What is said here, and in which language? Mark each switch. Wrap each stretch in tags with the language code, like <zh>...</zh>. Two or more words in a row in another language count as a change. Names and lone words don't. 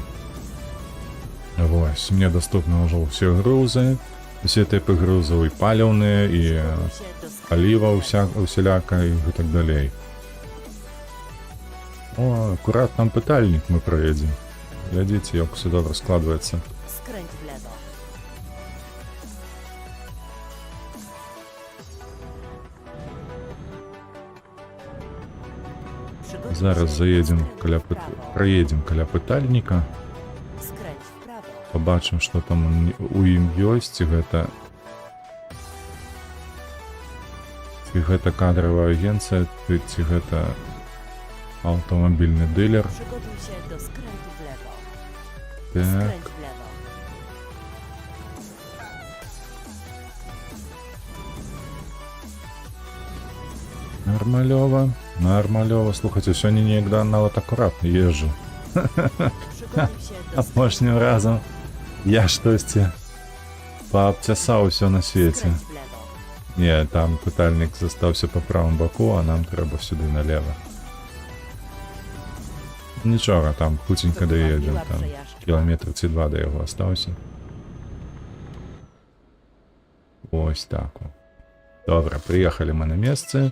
<be>Вось, мне даступны ўжо ўсе грузы, усе тыпы грузаў, і паліўныя, і аліва усяляка, і так далей. О, акурат там пытальнік мы праедзем. Глядзіце, як усё добра складваецца.</be> <pl>Skręć w lewo. Przy</pl> <be>Зараз заедем каля проедем каля пытальніка,</be> <pl>Skręć w prawo.</pl> <be>побачым, што там у ім ёсць, ці гэта кадравая агенцыя, ці гэта аўтамабільны дылер.</be> <pl>Przygotuj się do skrętu w lewo.</pl> <be>Так,</be> <pl>Skręć w lewo.</pl> <be>нармалёва. Слухайце, сёння неяк да нават акуратна езджу.</be> <pl>Przygotuj się do</pl> <be>Апошнім разам я штосьці паабцясаў усё на свеце.</be> <pl>skręć w lewo.</pl> <be>Не, там пытальнік застаўся па правым баку, а нам трэба сюды налево. Нічога, там хуценька даедзем,</be> <pl>Była</pl> <be>там</be> <pl>przejażdżka.</pl> <be>кіламетр ці два да яго астаўся. Ось так. Добра, прыехалі мы на месцы.</be>